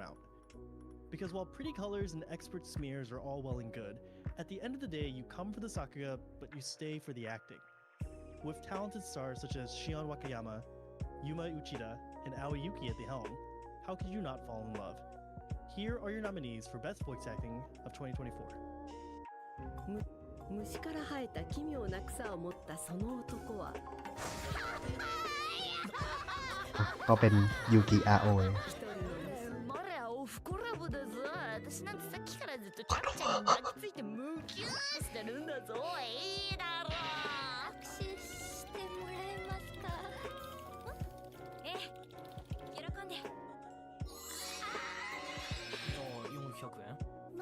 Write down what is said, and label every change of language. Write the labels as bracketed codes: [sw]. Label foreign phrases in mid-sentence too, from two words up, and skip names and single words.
[en] Because while pretty colors and expert smears are all well and good, At the end of the day, you come for the sakuga, but you stay for the acting. With talented stars such as Shion Wakayama, Yuma Uchida, and Aoi Yuki at the helm, how could you not fall in love? Here are your nominees for Best Voice Acting of 2024. [ja] 虫から生えた奇妙な草を持ったその男は [th] ก็เป็นยูกิอาโอ [ja] マレアオフコラボだぞ。私なんてさっきからずっとチャラちゃんに抱きついてムキューしてるんだぞ。いいだろう。握手してもらえますか。ええ、喜んで。 400円？